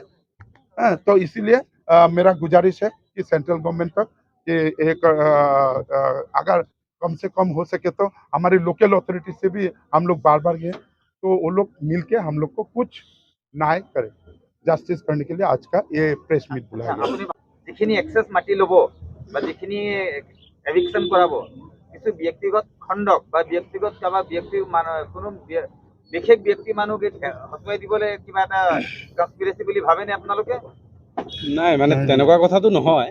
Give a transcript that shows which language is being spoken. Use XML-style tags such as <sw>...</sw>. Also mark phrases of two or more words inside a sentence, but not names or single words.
<hi>तो इसीलिए मेरा गुजारिश है कि</hi> <en>central government</en> <hi>तक कि एक अगर कम से कम हो सके तो हमारी लोकल अथॉरिटी से भी हम लोग बार बार गए, तो वो लोग मिल के हम लोग को कुछ न्याय करें। जस्टिस करने के लिए आज का ये</hi> <en>press meet</en> <hi>बुलाया गया।</hi> <as>যিখিনি এক্সেছ মাটি ল'ব বা যিখিনি এভিকশ্যন কৰাব, কিছু ব্যক্তিগত খণ্ডক বা ব্যক্তিগত কাৰোবাৰ কোনো বিশেষ ব্যক্তি মানুহক হতুৱাই দিবলৈ কিবা এটা কনস্পিৰেচি বুলি ভাবেনে আপোনালোকে? নাই, মানে তেনেকুৱা কথাটো নহয়।</as>